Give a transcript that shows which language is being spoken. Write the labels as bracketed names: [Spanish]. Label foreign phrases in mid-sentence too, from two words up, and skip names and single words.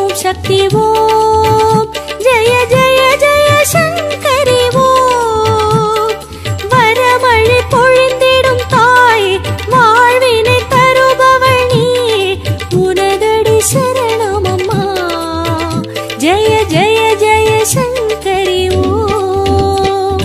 [Sanskrit] शक्ति ओम जय जय जय शंकरी ओम [Tamil] वरमழை பொழிந்திடும் தாயே வாழ்வினை தருபவள் நீயே உனதடி சரணம் அம்மா [Sanskrit] जय जय जय शंकरी ओम